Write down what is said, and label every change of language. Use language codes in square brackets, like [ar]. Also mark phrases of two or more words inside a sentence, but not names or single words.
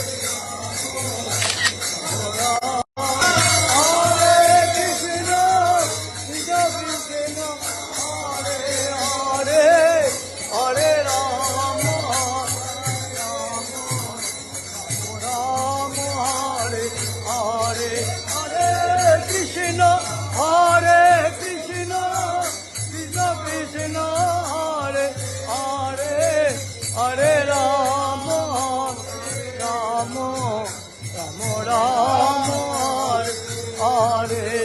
[sa] হরে কৃষ্ণ কৃষ্ণ কৃষ্ণ হরে হরে হরে রাম রাম হরে হরে হরে কৃষ্ণ হরে কৃষ্ণ কৃষ্ণ কৃষ্ণ হরে হরে হরে রাম রাম রাম রাম হরে হরে।